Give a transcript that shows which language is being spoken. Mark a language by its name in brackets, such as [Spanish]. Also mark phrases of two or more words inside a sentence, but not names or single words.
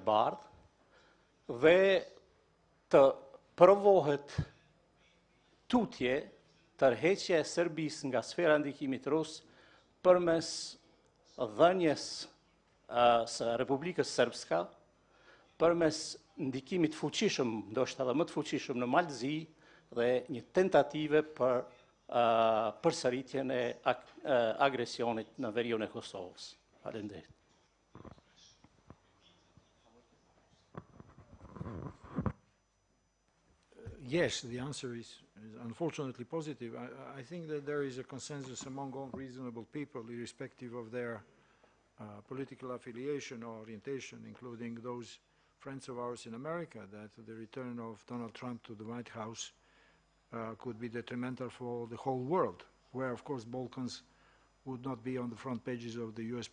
[Albanian] bardhë, dhe të provohet tutje tërheqja e Serbisë nga sfera e ndikimit rus përmes dhënjes së Republikës Srpska, përmes ndikimit fuqishëm, ndoshta edhe më të fuqishëm në Malzi dhe një tentative për përsëritjen e agresionit në veriun e Kosovës. Faleminderit. [English] Yes, the answer is unfortunately positive. I think that there is a consensus among all reasonable people, irrespective of their political affiliation or orientation, including those friends of ours in America, that the return of Donald Trump to the White House could be detrimental for the whole world, where, of course, Balkans would not be on the front pages of the U.S.